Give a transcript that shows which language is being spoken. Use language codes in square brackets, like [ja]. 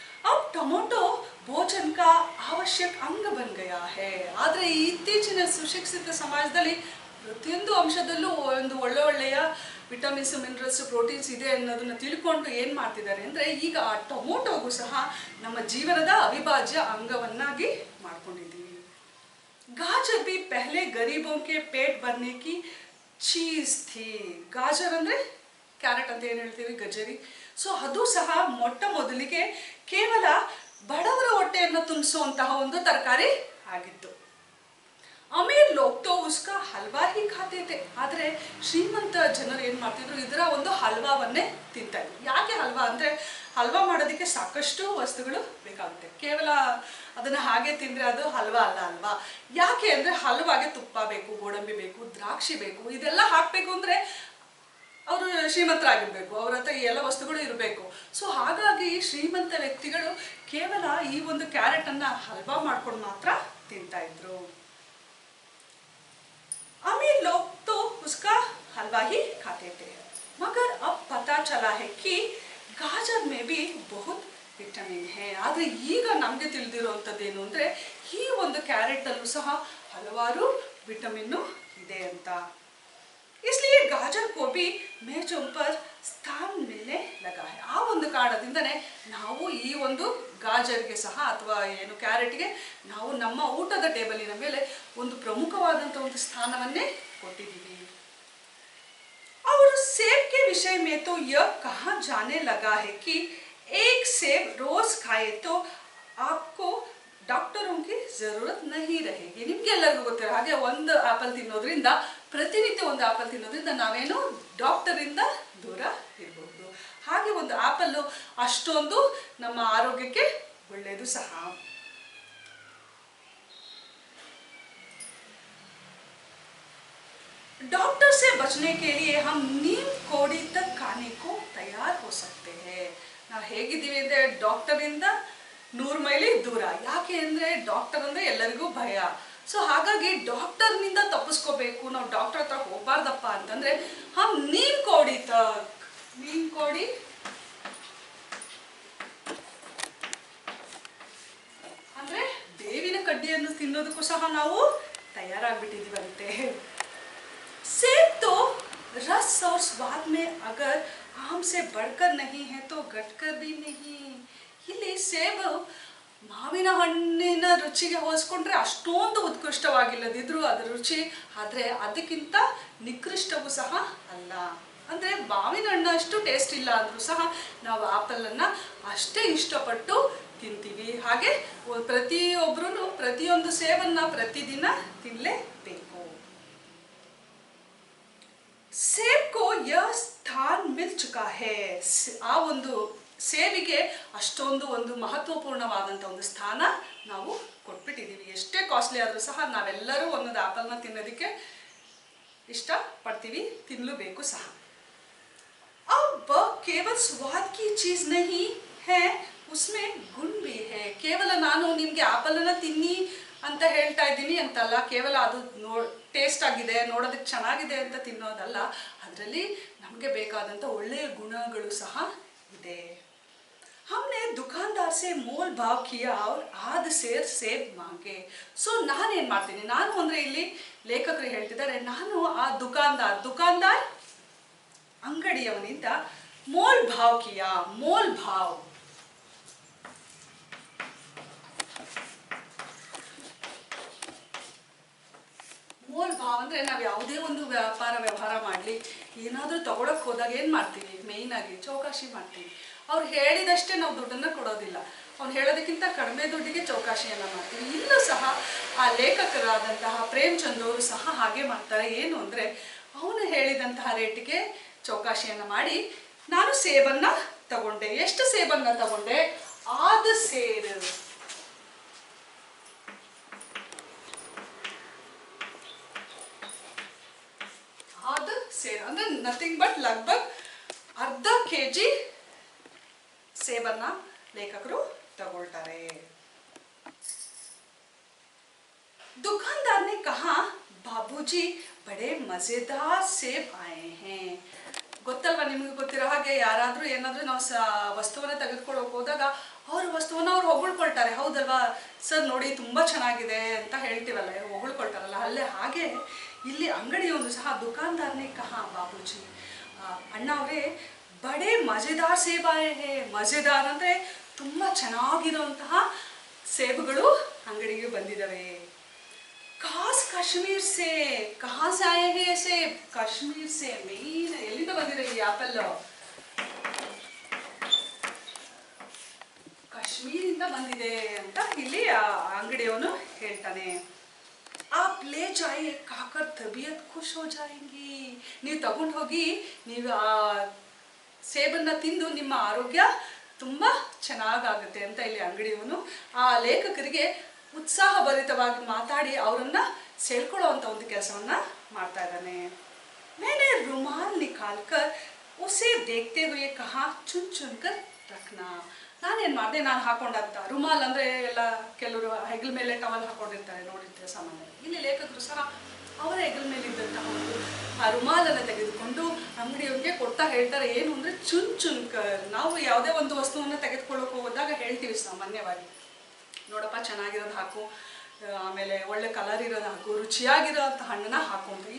[hi] अब ಟೊಮೊಟೊ ಭೋಜನ ಕಾ ಅವಶ್ಯಕ ಅಂಗ ಬನ್ ಗಯಾ ಹೈ. [kn] ಆದರೆ ಈ ಇತ್ತೀಚಿನ ಸುಶಿಕ್ಷಿತ ಸಮಾಜದಲ್ಲಿ ಪ್ರತಿಯೊಂದು ಅಂಶದಲ್ಲೂ ಒಂದು ಒಳ್ಳೆಯ ವಿಟಮಿನ್ಸ್, ಮಿನರಲ್ಸ್, ಪ್ರೋಟೀನ್ಸ್ ಇದೆ ಅನ್ನೋದನ್ನು ತಿಳ್ಕೊಂಡು ಏನು ಮಾಡ್ತಿದ್ದಾರೆ ಅಂದರೆ ಈಗ ಆ ಟೊಮೊಟೊಗೂ ಸಹ ನಮ್ಮ ಜೀವನದ ಅವಿಭಾಜ್ಯ ಅಂಗವನ್ನಾಗಿ ಮಾಡ್ಕೊಂಡಿದ್ದೀವಿ. [hi] गाजर भी पहले गरीबों के पेट भरने की चीज थी. [kn] गाजर ಅಂದರೆ ಕ್ಯಾರೆಟ್ ಅಂತ ಏನು ಹೇಳ್ತೀವಿ, ಗಜರಿ. ಸೊ ಅದು ಸಹ ಮೊಟ್ಟ ಮೊದಲಿಗೆ ಕೇವಲ ಬಡವರ ಹೊಟ್ಟೆಯನ್ನು ತುಂಬಿಸುವಂತಹ ಒಂದು ತರಕಾರಿ ಆಗಿತ್ತು. [hi] ಅಮೀರ್ ಲೋಗ್ ತೋ ಉಸ್ಕಾ ಹಲ್ವಾ ಹಿ ಖಾತೆ ಥೆ. [kn] ಆದರೆ ಶ್ರೀಮಂತ ಜನರು ಏನು ಮಾಡ್ತಿದ್ರು, ಇದರ ಒಂದು ಹಲ್ವಾವನ್ನೇ ತಿಂತಾ ಇದ್ರು. ಯಾಕೆ ಹಲ್ವಾ ಅಂದರೆ ಹಲ್ವಾ ಮಾಡೋದಕ್ಕೆ ಸಾಕಷ್ಟು ವಸ್ತುಗಳು ಬೇಕಾಗುತ್ತೆ, ಕೇವಲ ಅದನ್ನು ಹಾಗೆ ತಿಂದರೆ ಅದು ಹಲ್ವಾ ಅಲ್ಲ ಅಲ್ವಾ. ಯಾಕೆ ಅಂದರೆ ಹಲ್ವಾಗೆ ತುಪ್ಪ ಬೇಕು, ಗೋಡಂಬಿ ಬೇಕು, ದ್ರಾಕ್ಷಿ ಬೇಕು, ಇದೆಲ್ಲ ಹಾಕಬೇಕು ಅಂದರೆ ಅವರು ಶ್ರೀಮಂತರಾಗಿರಬೇಕು, ಅವ್ರ ಹತ್ರ ಈ ಎಲ್ಲ ವಸ್ತುಗಳು ಇರಬೇಕು. ಸೊ ಹಾಗಾಗಿ ಶ್ರೀಮಂತ ವ್ಯಕ್ತಿಗಳು ಕೇವಲ ಈ ಒಂದು ಕ್ಯಾರೆಟನ್ನು ಹಲ್ವಾ ಮಾಡ್ಕೊಂಡು ಮಾತ್ರ ತಿಂತಾ ಇದ್ರು. [hi] अमीर लोग तो उसका हलवा ही खाते थे, मगर अब पता चला है कि गाजर में भी बहुत ವಿಟಮಿನ್ ಹೇ. [kn] ಆದರೆ ಈಗ ನಮಗೆ ತಿಳಿದಿರುವಂಥದ್ದೇನು ಅಂದರೆ ಈ ಒಂದು ಕ್ಯಾರೆಟಲ್ಲೂ ಸಹ ಹಲವಾರು ವಿಟಮಿನ್ನು ಇದೆ ಅಂತ. [hi] इसलिए गाजर को भी मेजों पर स्थान मिलने लगा है. [kn] ಆ ಒಂದು ಕಾರಣದಿಂದನೇ ನಾವು ಈ ಒಂದು ಗಾಜರ್ಗೆ ಸಹ ಅಥವಾ ಏನು ಕ್ಯಾರೆಟ್ಗೆ ನಾವು ನಮ್ಮ ಊಟದ ಟೇಬಲಿನ ಮೇಲೆ ಒಂದು ಪ್ರಮುಖವಾದಂಥ ಒಂದು ಸ್ಥಾನವನ್ನೇ ಕೊಟ್ಟಿದ್ದೀವಿ. [hi] और सेब के विषय में तो यह कहा जाने लगा है कि एक सेब रोज खाए तो आपको ಡಾಕ್ಟರು की ಜರೂರತ್ ನಹಿ रहेगी. [kn] ನಿಮಗೆ ಎಲ್ಲರಿಗೂ ಗೊತ್ತಿರೋ ಹಾಗೆ ಒಂದು ಆಪಲ್ ತಿನ್ನೋದ್ರಿಂದ, ಪ್ರತಿನಿತ್ಯ ಒಂದು ಆಪಲ್ ತಿನ್ನೋದ್ರಿಂದ ನಾವೇನು ಡಾಕ್ಟರಿಂದ ದೂರ ಇರಬಹುದು. ಹಾಗೆ ಒಂದು ಆಪಲ್ಲು ಅಷ್ಟೊಂದು ನಮ್ಮ ಆರೋಗ್ಯಕ್ಕೆ ಒಳ್ಳೆಯದು ಸಹ. डॉक्टर से बचने के लिए हम नीम कोड़ी तक खाने को तैयार हो सकते हैं. ನಾವು ಹೇಗಿದ್ದೀವಿ ಅಂದರೆ ಡಾಕ್ಟರಿಂದ 100 ಮೈಲಿ ದೂರ. ಯಾಕೆ ಅಂದರೆ ಡಾಕ್ಟರ್ ಅಂದರೆ ಎಲ್ಲರಿಗೂ ಭಯ. ಸೊ ಹಾಗಾಗಿ ಡಾಕ್ಟರ್ನಿಂದ ತಪ್ಪಿಸ್ಕೋಬೇಕು, ನಾವು ಡಾಕ್ಟರ್ ಹತ್ರ ಹೋಗಬಾರ್ದಪ್ಪ ಅಂತಂದರೆ [hi] ಹಮ್ ನೀಮ್ ಕೋಡಿ ತಕ್, [kn] ನೀಮ್ ಕೋಡಿ ಅಂದರೆ ಬೇವಿನ ಕಡ್ಡಿಯನ್ನು ತಿನ್ನೋದಕ್ಕೂ ಸಹ ನಾವು ತಯಾರಾಗ್ಬಿಟ್ಟಿದ್ದೀವಂತೆ. [hi] सेब तो रस और स्वाद में अगर आम से बढ़कर नहीं है तो घटकर भी नहीं. [kn] ಇಲ್ಲಿ ಸೇಬು ಮಾವಿನ ಹಣ್ಣಿನ ರುಚಿಗೆ ಹೋಲಿಸ್ಕೊಂಡ್ರೆ ಅಷ್ಟೊಂದು ಉತ್ಕೃಷ್ಟವಾಗಿಲ್ಲದಿದ್ರೂ ಅದರ ರುಚಿ, ಆದರೆ ಅದಕ್ಕಿಂತ ನಿಕೃಷ್ಟವೂ ಸಹ ಅಲ್ಲ. ಅಂದರೆ ಮಾವಿನ ಹಣ್ಣು ಅಷ್ಟು ಟೇಸ್ಟ್ ಇಲ್ಲ ಅಂದರೂ ಸಹ ನಾವು ಆಪಲನ್ನು ಅಷ್ಟೇ ಇಷ್ಟಪಟ್ಟು ತಿಂತೀವಿ. ಹಾಗೆ ಪ್ರತಿಯೊಬ್ಬರೂ ಪ್ರತಿಯೊಂದು ಸೇಬನ್ನು ಪ್ರತಿದಿನ ತಿನ್ನಲೇಬೇಕು. [hi] ಸೇಬ್ ಕೋ ಯಹ ಸ್ಥಾನ್ ಮಿಲ್ ಚುಕಾ ಹೇ. [kn] ಆ ಒಂದು ಸೇಬಿಗೆ ಅಷ್ಟೊಂದು ಒಂದು ಮಹತ್ವಪೂರ್ಣವಾದಂಥ ಒಂದು ಸ್ಥಾನ ನಾವು ಕೊಟ್ಬಿಟ್ಟಿದ್ದೀವಿ. ಎಷ್ಟೇ ಕಾಸ್ಟ್ಲಿ ಆದರೂ ಸಹ ನಾವೆಲ್ಲರೂ ಒಂದೊಂದು ಆಪಲ್ನ ತಿನ್ನೋದಕ್ಕೆ ಇಷ್ಟಪಡ್ತೀವಿ, ತಿನ್ನಲೇಬೇಕು ಸಹ. [hi] अब केवल स्वाद की चीज़ नहीं है, उसमें गुण भी है. [kn] ಕೇವಲ ನಾನು ನಿಮಗೆ ಆಪಲನ್ನು ತಿನ್ನಿ ಅಂತ ಹೇಳ್ತಾ ಇದ್ದೀನಿ ಅಂತಲ್ಲ, ಕೇವಲ ಅದು ಟೇಸ್ಟ್ ಆಗಿದೆ, ನೋಡೋದಕ್ಕೆ ಚೆನ್ನಾಗಿದೆ ಅಂತ ತಿನ್ನೋದಲ್ಲ, ಅದರಲ್ಲಿ ನಮಗೆ ಬೇಕಾದಂಥ ಒಳ್ಳೆಯ ಗುಣಗಳು ಸಹ ಇದೆ. [hi] हमने दुकानदार से मोल भाव किया और आध सेर सेब मांगे. [kn] ಸೊ ನಾನೇನು ಮಾಡ್ತೀನಿ, ನಾನು ಅಂದರೆ ಇಲ್ಲಿ ಲೇಖಕರು ಹೇಳ್ತಿದ್ದಾರೆ, ನಾನು ಆ ದುಕಾನ್ದಾರ್ ಅಂಗಡಿಯವನಿಂದ [hi] ಮೋಲ್ ಭಾವ್ ಕಿಯಾ. [kn] ಮೋಲ್ ಭಾವ್ ಮೋಲ್ ಭಾವ ಅಂದರೆ ನಾವು ಯಾವುದೇ ಒಂದು ವ್ಯವಹಾರ ಮಾಡಲಿ, ಏನಾದರೂ ತಗೊಳಕ್ಕೆ ಹೋದಾಗ ಏನು ಮಾಡ್ತೀವಿ, ಮೇಯ್ನಾಗಿ ಚೌಕಾಶಿ ಮಾಡ್ತೀವಿ. ಅವ್ರು ಹೇಳಿದಷ್ಟೇ ನಾವು ದುಡ್ಡನ್ನು ಕೊಡೋದಿಲ್ಲ, ಅವ್ನು ಹೇಳೋದಕ್ಕಿಂತ ಕಡಿಮೆ ದುಡ್ಡಿಗೆ ಚೌಕಾಶಿಯನ್ನು ಮಾಡ್ತೀವಿ. ಇಲ್ಲೂ ಸಹ ಆ ಲೇಖಕರಾದಂತಹ ಪ್ರೇಮ್ಚಂದ್ ಅವರು ಸಹ ಹಾಗೆ ಮಾಡ್ತಾರೆ. ಏನು ಅಂದರೆ ಅವನು ಹೇಳಿದಂತಹ ರೇಟಿಗೆ ಚೌಕಾಶಿಯನ್ನು ಮಾಡಿ ನಾನು ಸೇಬನ್ನು ತಗೊಂಡೆ. ಎಷ್ಟು ಸೇಬನ್ನು ತಗೊಂಡೆ, ಆದ ಸೇರು. ಆದ ಸೇರು ಅಂದ್ರೆ [en] nothing but [kn] ಲಗ್ಭಗ್ ಅರ್ಧ ಕೆಜಿ ಸೇಬನ್ನ ಲೇಖಕರು ತಗೊಳ್ತಾರೆ. [hi] दुकानदार ने कहा बाबूजी बड़े मजेदार सेब आए हैं. [kn] ಗೊತ್ತಲ್ವಾ, ನಿಮಗೆ ಗೊತ್ತಿರೋ ಹಾಗೆ ಯಾರಾದ್ರೂ ಏನಾದ್ರೂ ನಾವು ವಸ್ತುವನ್ನ ತೆಗೆದುಕೊಳ್ಳೋಕೆ ಹೋದಾಗ ಅವ್ರ ವಸ್ತುವನ್ನ ಅವ್ರು ಹೊಗಳ್ಕೊಳ್ತಾರೆ, ಹೌದಲ್ವಾ ಸರ್ ನೋಡಿ ತುಂಬಾ ಚೆನ್ನಾಗಿದೆ ಅಂತ ಹೇಳ್ತೀವಲ್ಲ, ಹೊಗಳ್ಕೊಳ್ತಾರಲ್ಲ, ಅಲ್ಲೇ ಹಾಗೆ ಇಲ್ಲಿ ಅಂಗಡಿಯೊಂದು ಸಹ [hi] ದುಕಾನ್ದಾರ್ನೇ ಕಹಾ ಬಾಬೂಜಿ, [kn] ಅಣ್ಣ ಅವರೇ [hi] ಬಡೇ ಮಜೆದಾರ್ ಸೇಬ್ ಆಯೇ ಹೇ. [kn] ಮಜೆದಾರ್ ಅಂದ್ರೆ ತುಂಬಾ ಚೆನ್ನಾಗಿರುವಂತಹ ಸೇಬುಗಳು ಅಂಗಡಿಗೆ ಬಂದಿದ್ದಾವೆ. [hi] खास कश्मीर से. कहाँ से आए हैं ऐसे? कश्मीर से. [kn] मेन ಎಲ್ಲಿಂದ ಬಂದಿದೆ ಈ ಆಪಲ್? ಕಾಶ್ಮೀರಿಂದ ಬಂದಿದೆ ಅಂತ ಇಲ್ಲಿ ಅಂಗಡಿಯವನು ಹೇಳ್ತಾನೆ. [hi] आप ले जाइए खाकर तबीयत खुश हो जाएंगी. [kn] ನೀವು ತಗೊಂಡು ಹೋಗಿ, ನೀವು ಆ ಸೇಬನ್ನ ತಿಂದು ನಿಮ್ಮ ಆರೋಗ್ಯ ತುಂಬಾ ಚೆನ್ನಾಗಾಗುತ್ತೆ ಅಂತ ಇಲ್ಲಿ ಅಂಗಡಿಯವನು ಆ ಲೇಖಕರಿಗೆ ಉತ್ಸಾಹ ಭರಿತವಾಗಿ ಮಾತಾಡಿ ಅವರನ್ನ ಸೆಳ್ಕೊಳ್ಳುವಂತ ಒಂದು ಕೆಲಸವನ್ನ ಮಾಡ್ತಾ ಇದ್ದಾನೆ. [hi] मैंने रुमाल निकालकर उसे देखते हुए कहा चुन चुन कर रखना. [kn] ನಾನೇನ್ ಮಾಡಿದೆ, ನಾನು ಹಾಕೊಂಡಂತ ರುಮಾಲ್ ಅಂದ್ರೆ ಎಲ್ಲ ಕೆಲವರು ಹೆಗಲ ಮೇಲೆ ಟವಲ್ ಹಾಕೊಂಡಿರ್ತಾರೆ, ನೋಡಿರ್ತಾರೆ ಸಾಮಾನ್ಯವಾಗಿ. ಇಲ್ಲಿ ಲೇಖಕರು ಸಹ ಅವರ ಹೆಗಲ ಮೇಲೆ ಇದ್ದಂತಹ ಒಂದು ಆ ರುಮಾಲನ್ನು ತೆಗೆದುಕೊಂಡು ಅಂಗಡಿಯವರಿಗೆ ಕೊಡ್ತಾ ಹೇಳ್ತಾರೆ. ಏನು ಅಂದ್ರೆ [hi] ಚುನ್ ಚುನ್ಕರ್. [kn] ನಾವು ಯಾವುದೇ ಒಂದು ವಸ್ತುವನ್ನ ತೆಗೆದುಕೊಳ್ಳೋಕೆ ಹೋದಾಗ ಹೇಳ್ತೀವಿ ಸಾಮಾನ್ಯವಾಗಿ, ನೋಡಪ್ಪ ಚೆನ್ನಾಗಿರೋದು ಹಾಕು, ಆಮೇಲೆ ಒಳ್ಳೆ ಕಲರ್ ಇರೋದು ಹಾಕು, ರುಚಿಯಾಗಿರೋಂಥ ಹಣ್ಣನ್ನ ಹಾಕು ಅಂತ.